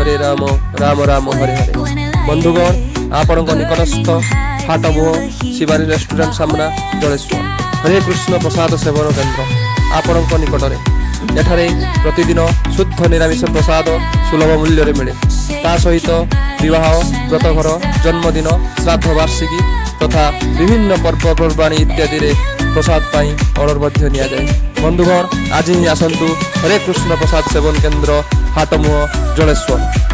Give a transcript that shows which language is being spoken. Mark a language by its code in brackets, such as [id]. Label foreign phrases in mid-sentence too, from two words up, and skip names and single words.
[or] राम राम हरे हरे। ବନ୍ଧୁଗଣ ଆପଣ ନିକଟସ୍ଥ ହାଟମୁହ ଶିବାନୀ ରେଷ୍ଟୋରେଣ୍ଟ ସାମନା ଜଳେଶ୍ୱର ହରେ କୃଷ୍ଣ ପ୍ରସାଦ ସେବନ କେନ୍ଦ୍ର ଆପଣ ନିକଟରେ ଏଠାରେ ପ୍ରତିଦିନ ଶୁଦ୍ଧ ନିରାମିଷ ପ୍ରସାଦ ସୁଲଭ ମୂଲ୍ୟ ମିଳେ ତା ସହିତ ବିବାହ ବ୍ରତଘର ଜନ୍ମଦିନ ଶ୍ରାଦ୍ଧ ବାର୍ଷିକୀ ତଥା ବିଭିନ୍ନ ପର୍ବପର୍ବାଣୀ ଇତ୍ୟାଦି ପ୍ରସାଦ ପାଇଁ ଅର୍ଡର ମଧ୍ୟ ନିଆ ଯାଏ। ବନ୍ଧୁଗଣ ଆଜି ହିଁ ଆସନ୍ତୁ ହରେ କୃଷ୍ଣ ପ୍ରସାଦ ସେବନ କେନ୍ଦ୍ର ହାଟମୁହ ଜଳେଶ୍ୱର।